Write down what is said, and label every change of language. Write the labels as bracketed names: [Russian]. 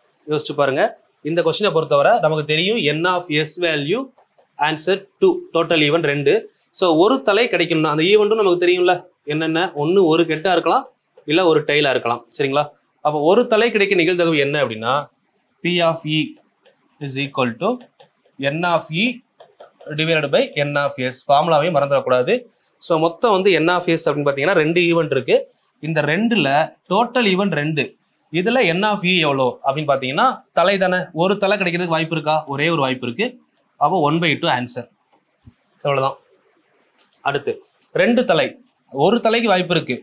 [Tamil] யோசிச்சு பாருங்க. இந்த கொஸ்டினை பொறுத்தவரை நமக்கு தெரியும் n of s value answer 2 total event 2. So ஒரு தலை கிடைக்கணும்னா அந்த ஈவெண்ட்டும் நமக்கு தெரியும்ல என்னென்ன, ஒன்று ஒரு ஹெட்டா இருக்கலாம் இல்லை ஒரு டெய்லா இருக்கலாம். சரிங்களா? அப்போ ஒரு தலை கிடைக்க நிகழ்தகவு என்ன அப்படின்னா [English] P of E is equal to n of E divided by n of s. [Tamil] ஃபார்முலாவையும் மறந்துடக்கூடாது. ஸோ மொத்தம் வந்து n of s அப்படின்னு பார்த்தீங்கன்னா 2 ஈவெண்ட் இருக்கு. இந்த 2ல் டோட்டல் ஈவெண்ட் 2. இதுல n of E எவ்வளோ அப்படின்னு பார்த்தீங்கன்னா தலை தானே, ஒரு தலை கிடைக்கிறதுக்கு வாய்ப்பு இருக்கா? ஒரே ஒரு வாய்ப்பு இருக்கு. அப்போ 1/2 ஆன்சர். எவ்வளோதான். அடுத்து 2 தலை, ஒரு தலைக்கு வாய்ப்பு இருக்கு.